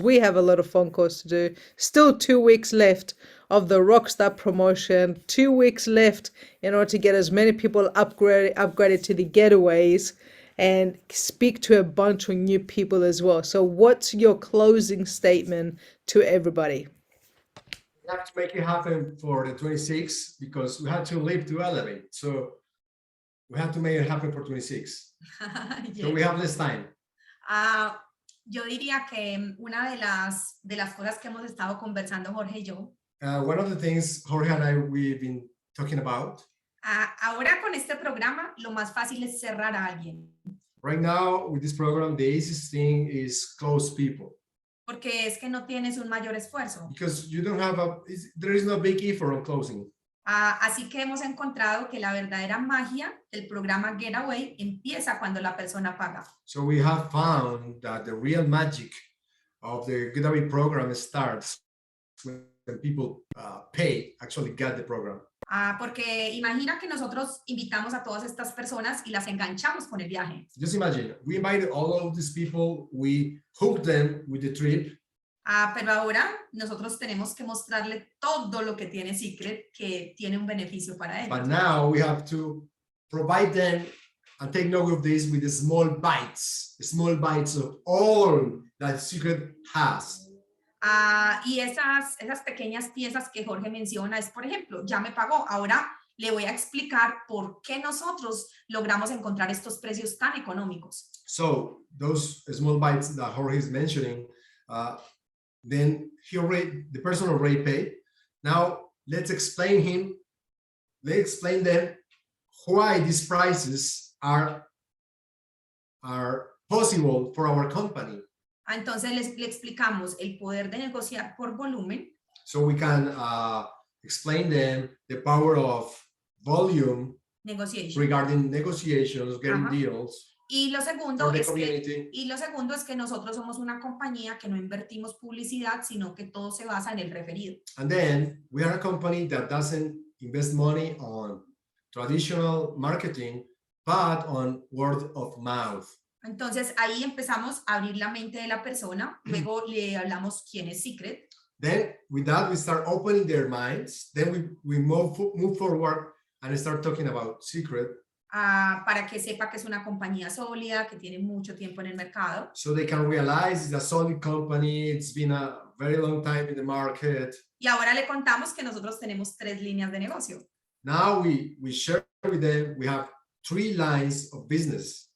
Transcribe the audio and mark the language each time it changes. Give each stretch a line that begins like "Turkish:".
English: We have a lot of phone calls to do. Still 2 weeks left of the Rockstar promotion, 2 weeks left in order to get as many people upgraded to the getaways and speak to a bunch of new people as well. So what's your closing statement to everybody? We have to make it happen for the 26th because we had to leave to elevate. So we have to make it happen for 26. Yes. So we have less time.
Spanish: Yo diría que una de las cosas que hemos estado conversando Jorge y yo.
English: One of the things Jorge and I we've been talking about.
Spanish: Ahora con este programa, lo más fácil es cerrar a alguien.
English: Right now with this program, the easiest thing is close people.
Spanish: Porque es que no tienes un mayor esfuerzo.
English: Because you don't have there is no big effort on closing.
Spanish: Así que hemos encontrado que la verdadera magia del programa Getaway empieza cuando la persona paga.
English: So we have found that the real magic of the Getaway program starts when people pay, actually get the program.
Spanish: Porque imagina que nosotros invitamos a todas estas personas y las enganchamos con el viaje.
English: Just imagine, we invited all of these people, we hooked them with the trip.
Spanish: Pero ahora nosotros tenemos que mostrarle todo lo que tiene Seacret, que tiene un beneficio para ellos.
English: But now we have to provide them and take note of this with the small bites of all that Seacret has.
Spanish: Y esas pequeñas piezas que Jorge menciona es, por ejemplo, ya me pagó, ahora le voy a explicar por qué nosotros logramos encontrar estos precios tan económicos.
English: So those small bites that Jorge is mentioning, then the person already paid. Now let's explain them why these prices are possible for our company.
Spanish: Entonces le explicamos el poder de negociar por volumen.
English: So we can explain them the power of volume regarding negotiations, getting deals.
Spanish: Y lo segundo es que nosotros somos una compañía que no invertimos publicidad, sino que todo se basa en el referido.
English: And then we are a company that doesn't invest money on traditional marketing, but on word of mouth.
Spanish: Entonces ahí empezamos a abrir la mente de la persona, luego le hablamos quién es Seacret.
English: Then with that we start opening their minds, then we move forward and start talking about Seacret.
Spanish: Para que sepa que es una compañía sólida, que tiene mucho tiempo en el mercado.
English: So they can realize it's a solid company, it's been a very long time in the market.
Spanish: Y ahora le contamos que nosotros tenemos 3 líneas de negocio.
English: Now we share with them, we have 3 lines of business.